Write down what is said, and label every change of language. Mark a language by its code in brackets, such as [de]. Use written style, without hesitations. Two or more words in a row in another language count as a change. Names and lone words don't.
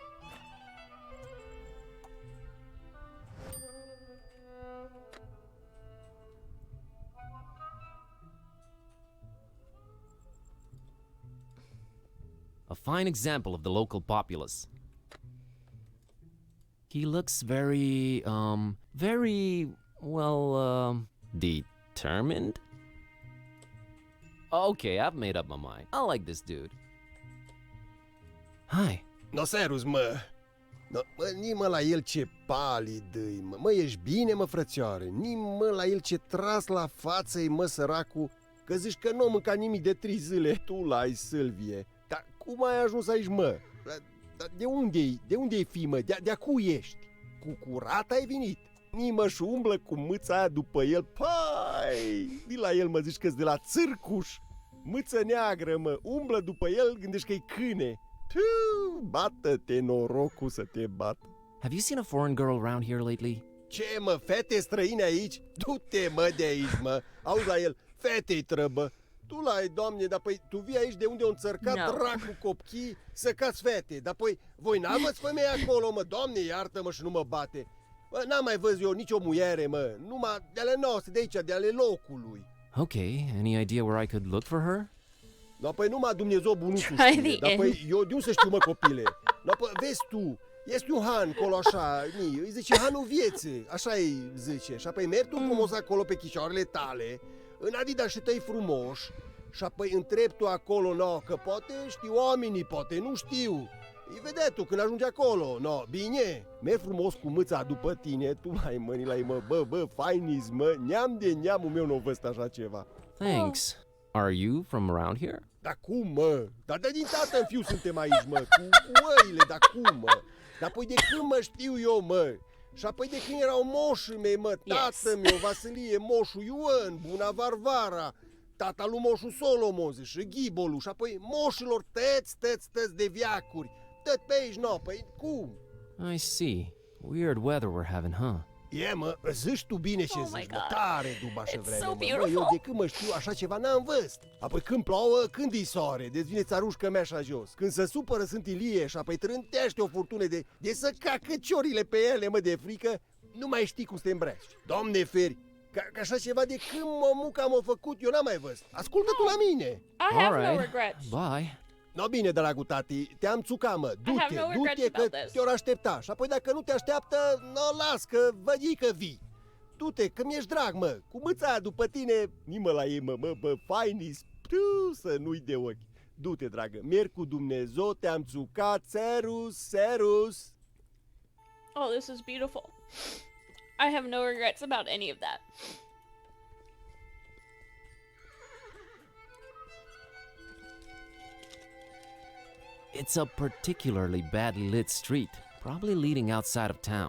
[en] A fine example of the local populace. He looks very, determined? Okay, I've made up my mind. I like this dude. Hi. [ro] No serus, mă. Mă, nimă la el ce palid-i, mă. Mă, ești bine, mă, frățioare? Nimă la el ce tras la față-i, mă, săracu, că zici că nu mânca nimic de 3 zile. Tu l-ai, Sâlvie. Dar cum ai ajuns aici, mă? De unde-i? De unde-i fi, mă? De-a cui ești? Cu curat ai venit? Nimă și umblă cu mâța aia după el. Pai! Vii la el, mă, zici că-s de la țârcuș. Mâță neagră, mă. Umblă după el, gândești că-i câine. Bată-te, norocul să te bată. [en] Have you seen a foreign girl around here lately? [ro] Ce, mă, fete străine aici? Du-te, mă, de aici, mă. Auzi la el, fete-i trăbă. Tu l-ai, doamne, dar păi tu vii aici de unde o înțărcat dracu copchii să cați fete. Dar păi voi n-aveți femei acolo, mă, doamne, iartă-mă și nu mă bate. Mă, n-am mai văzut eu nicio muiere, mă, numai de ale noastre, de aici, de ale locului. [en] Okay, any idea where I could look for her? [ro] No, păi numai Dumnezeu bunuțul știe, dar păi eu de unde să știu, mă, copile? No, păi vezi tu, este un han acolo așa, îi zice hanul vieții, așa îi zice. Și apoi mergi tu frumos acolo pe chișoarele tale, în adidașii tăi frumoși, și apoi întrebi tu acolo, no, că poate știu oamenii, poate nu știu. Îi vedea tu când ajungi acolo, no, bine, mergi frumos cu mâța după tine, tu mai mâni la ei, mă, bă, fainis, mă, neam de neamul meu n-o văzut așa ceva. [en] Thanks. Are you from around here? [ro] Dar cum, mă? Dar de din tată în fiu suntem aici, mă, cu oile, dar cum, mă? Dar apoi de când mă știu eu, mă? Și apoi de când erau moșii mei, mă, tată meu, Vasilie, moșul Ioan, Buna Varvara, tata lui moșul Solomon, și Ghibolu, și apoi moșilor tăți de viacuri, tot pe aici, no, păi cum? [en] I see. Weird weather we're having, huh? [ro] E, mă, zici tu bine ce zici, mă, tare după așa vreme, so mă, eu de când mă știu așa ceva n-am văzut. Apoi când plouă, când îi soare, deci vine țarușcă mea așa jos. Când se supără sunt Ilie și apoi trântește o furtună de să cacă ciorile pe ele, mă, de frică, nu mai știi cum să te îmbraci. Doamne feri, ca așa ceva de când mămuca m-a făcut, eu n-am mai văzut. Ascultă tu la mine. [en] I have no regrets. Bye. [ro] No, bine, dragul tati, te-am țucat, mă, du-te că te-or aștepta. Și apoi dacă nu te așteaptă, no, las că vădii că vii. du-te, că mi-ești drag, mă. Cu mâța aia după tine, nimă la ei, mă, faini, să nu-i de ochi. Du-te, dragă, merg cu Dumnezeu, te-am țucat, serus. [en] Oh, this is beautiful. I have no regrets about any of that. It's a particularly badly lit street, probably leading outside of town.